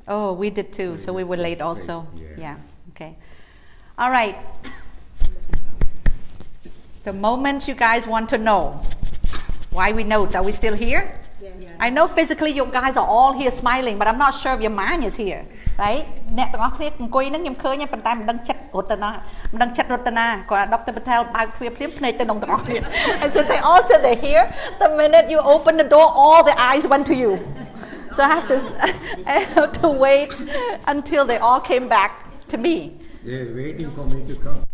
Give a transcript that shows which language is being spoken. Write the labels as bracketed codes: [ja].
[en] Oh, we did too, so we were late also. Yeah. Okay. All right. The moment you guys want to know why we note, are we still here? Yeah. I know physically you guys are all here smiling, but I'm not sure if your mind is here, right? [km] អ្នកទាំងអស់គ្នាអង្គុយហ្នឹងខ្ញុំឃើញប៉ុន្តែមិនដឹងចិត្តរត់ទៅណាមិនដឹងចិត្តរត់ទៅណាគាត់ Dr. [en] Patel [km] បើកទ្វារភ្លាមភ្នែកទៅក្នុងទាំងអស់គ្នា [en] I said they all said they're here. The minute you open the door, all the eyes went to you. So I have to wait until they all came back to me. They're waiting for me to come.